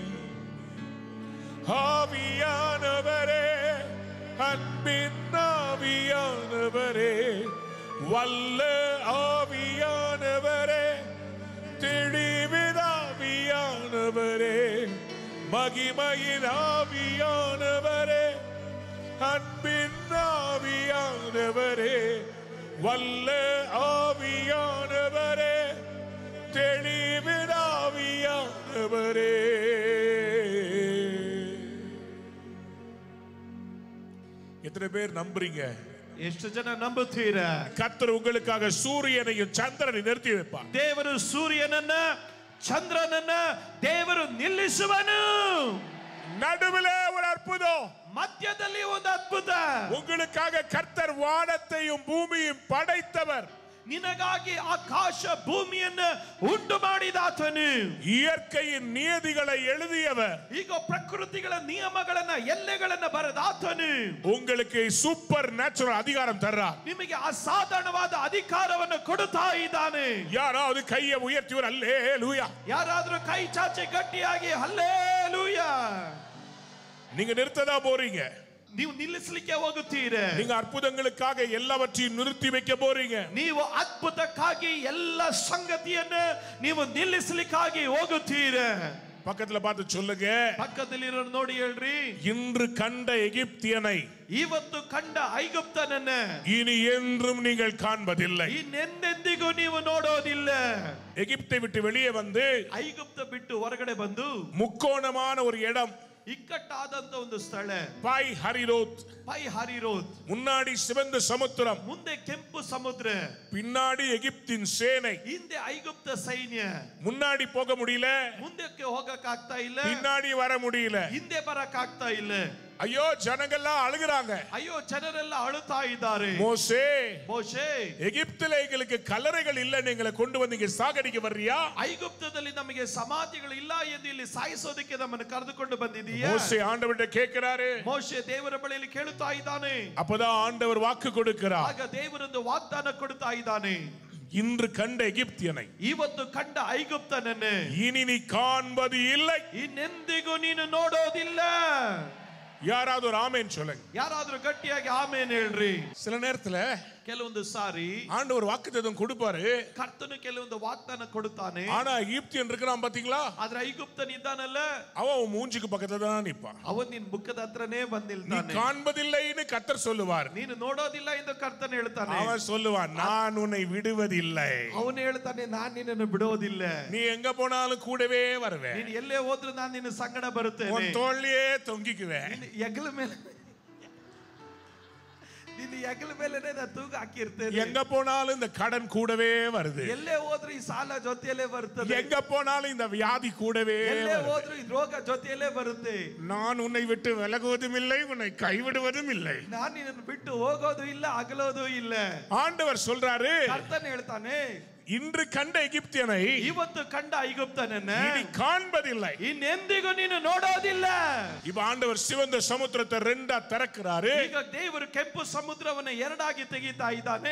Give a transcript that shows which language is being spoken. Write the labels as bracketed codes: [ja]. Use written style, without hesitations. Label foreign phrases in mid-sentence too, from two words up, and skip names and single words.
[ta] ஆவியானவரே, அன்பின் ஆவியானவரே, வல்ல ஆவியானவரே, தெளிவிதாவியானவரே, மகிமையின் ஆவியானவரே, அன்பின் ஆவியானவரே, வல்ல ஆவியானவரே, தெளிவிதாவியானவரே. எத்தனை பேர் நம்புறீங்க? [kn] ಎಷ್ಟು ಜನ ನಂಬುತ್ತೀರಾ? [ta] கர்த்தர் உங்களுக்காக சூரியனையும் சந்திரனை நிறுத்தி வைப்பார். [kn] ದೇವರು ಸೂರ್ಯನನ್ನ ಚಂದ್ರನನ್ನ ದೇವರು ನಿಲ್ಲಿಸುವನು. [ta] நடுவிலே ஒரு அற்புதம். [kn] ಮಧ್ಯದಲ್ಲಿ ಒಂದು ಅದ್ಭುತ. [ta] உங்களுக்காக கர்த்தர் வானத்தையும் பூமியையும் படைத்தவர். [kn] ನಿನಗಾಗಿ ಆಕಾಶ ಭೂಮಿಯನ್ನು ಉಂಟು ಮಾಡಿದಾತನು. [ta] இயற்கையின் நியதிகளை எழுதியவர். [kn] ಈಗ ಪ್ರಕೃತಿಗಳ ನಿಯಮಗಳನ್ನ ಎಲ್ಲೆಗಳನ್ನ ಬರೆದಾತನು. [ta] உங்களுக்கு [en] super natural [ta] அதிகாரம் தர்றார். [kn] ನಿಮಗೆ ಅಸಾಧಾರಣವಾದ ಅಧಿಕಾರವನ್ನು ಕೊಡುತ್ತಾ ಇದ್ದಾನೆ. [ta] யாராவது கையை உயர்த்திவர் அல்லேலூயா. [kn] ಯಾರಾದರೂ ಕೈ ಚಾಚಿ ಗಟ್ಟಿಯಾಗಿ ಹಲ್ಲೇಲೂಯಾ. [ta] நீங்க நிறுத்ததா போறீங்க. [kn] ನೀವು ನಿಲ್ಲಿಸಲಿಕ್ಕೆ ಹೋಗುತ್ತೀರ. [ta] நீங்க அற்புதங்களுக்காக எல்லாவற்றையும் நிறுத்தி வைக்க போறீங்க. [kn] ನೀವು ಅದ್ಭುತಕ್ಕಾಗಿ ಎಲ್ಲ ಸಂಗತಿಯನ್ನು ನೀವು ನಿಲ್ಲಿಸಲಿಕ್ಕಾಗಿ ಹೋಗುತ್ತೀರ. [ta] பக்கத்துல பார்த்து சொல்லுங்க. [kn] ಪಕ್ಕದಲ್ಲಿರೋ ನೋಡಿ ಹೇಳ್ರಿ, [ta] இன்று கண்ட எகிப்தியனை [kn] ಇವತ್ತು ಕಂಡ ಐಗುಪ್ತನನ್ನ [ta] இனி என்றும் நீங்கள் காண்பதில்லை. [kn] ಇನ್ನೆಂದೆಂದಿಗೂ ನೀವು ನೋಡೋದಿಲ್ಲ. [ta] எகிப்தை விட்டு வெளியே வந்து [kn] ಐಗುಪ್ತ ಬಿಟ್ಟು ಹೊರಗಡೆ ಬಂದು [ta] முக்கோணமான ஒரு இடம், [kn] ಇಕ್ಕಟ್ಟಾದಂತ ಒಂದು ಸ್ಥಳ, [ta] பை ஹரிரோத். [kn] ಪೈ ಹರಿರೋತ್. [ta] முன்னாடி சிவந்த சமுத்திரம், [kn] ಮುಂದೆ ಕೆಂಪು ಸಮುದ್ರ, [ta] பின்னாடி எகிப்தின் சேனை. [kn] ಹಿಂದೆ ಐಗುಪ್ತ ಸೈನ್ಯ. [ta] முன்னாடி போக முடியல, [kn] ಮುಂದಕ್ಕೆ ಹೋಗಕ್ ಆಗ್ತಾ ಇಲ್ಲ, [ta] பின்னாடி வர முடியல. [kn] ಹಿಂದೆ ಬರಕ್ ಆಗ್ತಾ ಇಲ್ಲ. [ta] ஐயோ ஜனங்கள்லாம் அழுகுறாங்க. [kn] ಅಯ್ಯೋ ಜನರೆಲ್ಲ ಅಳುತ್ತಾ ಇದ್ದಾರೆ. [ta] மோசே, [kn] ಮೋಶೆ, [ta] எகிப்தில எங்களுக்கு கல்லறைகள் இல்ல, நீங்களை கொண்டு வந்து இங்க சாகடிக்க வர்றியா? [kn] ಐಗುಪ್ತದಲ್ಲಿ ನಮಗೆ ಸಮಾಧಿಗಳು ಇಲ್ಲ ಎಂದು ಇಲ್ಲಿ ಸಾಯಿಸೋದಕ್ಕೆ ನಮ್ಮನ್ನು ಕರೆದುಕೊಂಡು ಬಂದಿದೀಯಾ? [ta] மோசே ஆண்டவர்கிட்ட கேட்கிறாரு. [kn] ಮೋಶೆ ದೇವರ ಬಳಿಯಲ್ಲಿ ಕೇಳುತ್ತಾ ಇದ್ದಾನೆ. [ta] அப்பதான் ஆண்டவர் வாக்கு கொடுக்கிறார். [kn] ಆಗ ದೇವರೊಂದು ವಾಗ್ದಾನ ಕೊಡುತ್ತಾ ಇದ್ದಾನೆ. [ta] இன்று கண்ட எகிப்தியனை [kn] ಇವತ್ತು ಕಂಡ ಐಗುಪ್ತನನ್ನು [ta] இனி நீ காண்பது இல்லை. [kn] ಇನ್ನೆಂದಿಗೂ ನೀನು ನೋಡೋದಿಲ್ಲ. [ta] யாராவது ஒரு ஆமென் சொல்லுங்க. [kn] ಯಾರಾದ್ರೂ ಗಟ್ಟಿಯಾಗಿ ಆಮೇನ್ ಹೇಳ್ರಿ. [ta] சில நேரத்துல [kn] ಕೆಲವೊಂದು ಸಾರಿ [ta] ஆண்டவர் வாக்குத்தத்தம் கொடுப்பாரு. [kn] ಕರ್ತನು ಕೆಲವೊಂದು ವಾಗ್ದಾನ ಕೊಡುತ್ತಾನೆ. [ta] ஆனா எகிப்தியன் இருக்கிறான் பாத்தீங்களா, [kn] ಆದ್ರೆ ಐಗುಪ್ತನ್ ಇದ್ದಾನಲ್ಲ, [ta] அவன் மூஞ்சிக்கு பக்கத்துல தான் நிப்பான். [kn] ಅವನ್ ನಿನ್ ಮುಖದ ಹತ್ರನೇ ಬಂದ್ [ta] நீ [kn] ನಿಲ್ತಾನೆ. [ta] காண்பதில்லைன்னு கர்த்தர் சொல்லுவார். [kn] ನೀನು ನೋಡೋದಿಲ್ಲ ಎಂದು ಕರ್ತನ್ ಹೇಳ್ತಾನೆ. [ta] அவன் சொல்லுவான், நான் உன்னை விடுவதில்லை. [kn] ಅವನು ಹೇಳ್ತಾನೆ, ನಾನ್ ನಿನ್ನನ್ನು ಬಿಡೋದಿಲ್ಲ. [ta] நீ எங்க போனாலும் கூடவே வருவேன். [kn] ನೀನು ಎಲ್ಲೇ ಹೋದ್ರೂ ನಾನು ನಿನ್ನ ಸಂಗಡ ಬರುತ್ತೇನೆ. [ta] உன் தோளிலே தொங்கிக்குவேன். [kn] ಹೆಗಲ ಮೇಲೆ ನಿನ್ನ ಹೆಗಲ ಮೇಲೆನೇ ನಾನು ತೂಗ ಹಾಕಿರ್ತೇನೆ. [ta] எங்க போனாலும் இந்த கடன் கூடவே வருது. [kn] ಎಲ್ಲೇ ಹೋದ್ರೂ ಈ ಸಾಲ ಜೊತೆಯಲ್ಲೇ ಬರ್ತದೆ. [ta] எங்க போனாலும் இந்த வியாதி கூடவே [kn] ಎಲ್ಲೇ ಹೋದ್ರೂ ಈ ರೋಗ ಜೊತೆಯಲ್ಲೇ ಬರುತ್ತೆ. [ta] நான் உன்னை விட்டு விலகுவதும் இல்லை, உன்னை கைவிடுவதும் இல்லை. [kn] ನಾನು ನಿನ್ನನ್ನು ಬಿಟ್ಟು ಹೋಗೋದು ಇಲ್ಲ, ಅಗಲೋದು ಇಲ್ಲ. [ta] ஆண்டவர் சொல்றாரு, [kn] ಕರ್ತನು ಹೇಳ್ತಾನೆ, [ta] இன்று கண்ட எகிப்தியனை [kn] ಇವತ್ತು ಕಂಡ ಐಗುಪ್ತನನ್ನ [ta] இனி காண்பதில்லை, [kn] ಇನ್ನೆಂದಿಗೂ ನೀನು ನೋಡೋದಿಲ್ಲ. [ta] இப்ப ஆண்டவர் சிவந்த சமுத்திரத்தை ரெண்டா திறக்கிறாரு. [kn] ಈಗ ದೇವರು ಕೆಂಪು ಸಮುದ್ರವನ್ನು ಎರಡಾಗಿ ತೆಗಿತಾ ಇದ್ದಾನೆ.